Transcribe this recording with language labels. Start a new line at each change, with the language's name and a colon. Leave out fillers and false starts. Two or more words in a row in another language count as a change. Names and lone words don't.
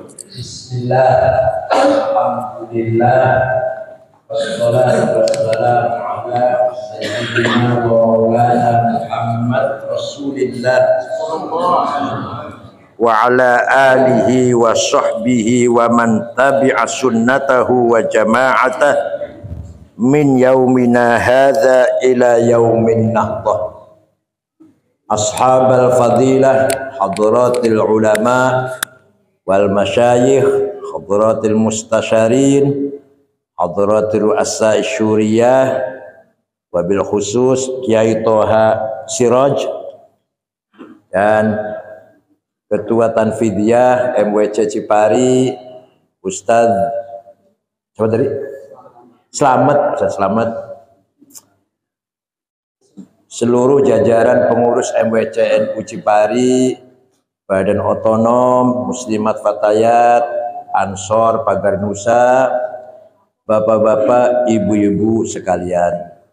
Arabic: بسم الله، الحمد لله، والصلاة والسلام على سيدنا ومولانا محمد رسول الله وعلى آله وصحبه ومن تبع سنته وجماعته من يومنا هذا إلى يوم النهضة. أصحاب الفضيلة، حضرات العلماء والمشايخ، حضرات المستشارين، حضرات رؤساء الشورية، وبالخصوص Kiai Toha Siraj
Indonesian: dan Ketua Tanfidiyah MWC Cipari Ustadz siapa tadi? Ustadz Slamet, seluruh jajaran pengurus MWC NU Cipari, Badan Otonom, Muslimat Fatayat, Ansor Pagar Nusa, bapak-bapak, ibu-ibu sekalian.